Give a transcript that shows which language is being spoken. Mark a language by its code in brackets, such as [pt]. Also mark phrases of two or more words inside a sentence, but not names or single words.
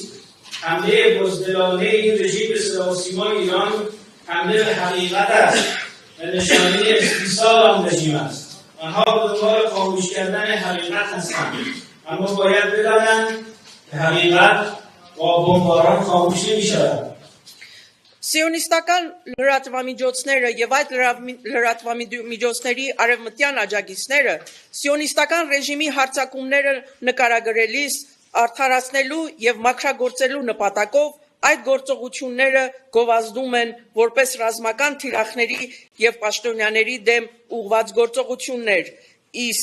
[fa] حمله بزدلانه این رژیم به صدا و سیمای ایران حمله به حقیقت است و نشانه استیصال آن رژیم است. آنها به دنبال خاموش کردن حقیقت هستند، اما باید بدانند که حقیقت با بمباران خاموش نمی‌شود. [hy] Սիոնիստական լրատվամիջոցները եւ այդ լրատվամիջոցների արևմտյան աջակիցները սիոնիստական ռեժիմի հարձակումները նկարագրելիս արդարացնելու եւ մաքրագործելու նպատակով այդ գործողությունները գովազդում են որպես ռազմական թիրախների եւ պաշտոնյաների դեմ ուղղված գործողություններ, իսկ